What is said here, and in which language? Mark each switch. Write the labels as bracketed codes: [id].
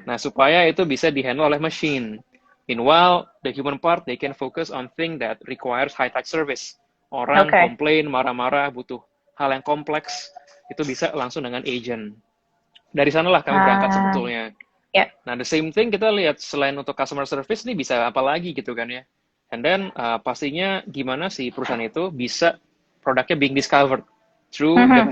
[id] Nah, supaya itu bisa di-handle oleh machine. [en] Meanwhile, the human part, they can focus on thing that requires high-touch service. [id] Orang Oke. komplain, marah-marah, butuh hal yang kompleks, itu bisa langsung dengan agent. Dari sanalah kami berangkat Ah, sebetulnya. ya. Nah, [en] the same thing [id] kita lihat selain untuk customer service nih bisa apa lagi gitu kan ya. [en] And then [id] pastinya gimana sih perusahaan itu bisa produknya [en] being discovered through the